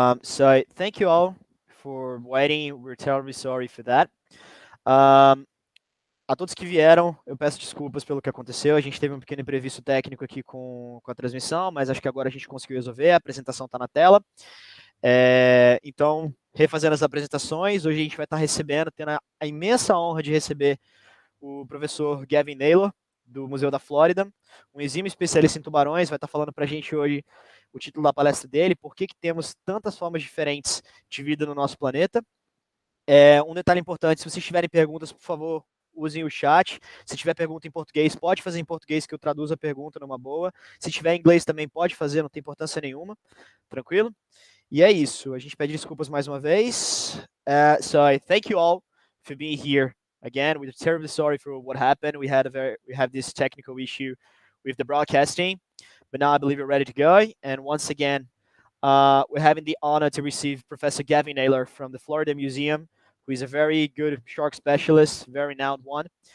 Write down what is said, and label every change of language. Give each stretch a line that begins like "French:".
English: So thank you all for waiting. We're terribly sorry for that.
Portuguese: Um, a todos que vieram, eu peço desculpas pelo que aconteceu. A gente teve um pequeno imprevisto técnico aqui com a transmissão, mas acho que agora a gente conseguiu resolver. A apresentação está na tela. Então, refazendo as apresentações, hoje a gente vai estar recebendo, tendo a imensa honra de receber o professor Gavin Naylor, do Museu da Flórida, um exímio especialista em tubarões, vai estar falando para a gente hoje o título da palestra dele, por que temos tantas formas diferentes de vida no nosso planeta. Um detalhe importante, se vocês tiverem perguntas, por favor, usem o chat. Se tiver pergunta em português, pode fazer em português que eu traduzo a pergunta numa boa. Se tiver em inglês também pode fazer, não tem importância nenhuma. Tranquilo? E é isso. A gente pede desculpas mais uma vez.
English: So I thank you all for being here again. We're terribly sorry for what happened. We have this technical issue with the broadcasting, but now I believe we're ready to go. And once again, we're having the honor to receive Professor Gavin Naylor from the Florida Museum, who is a very good shark specialist, very renowned one.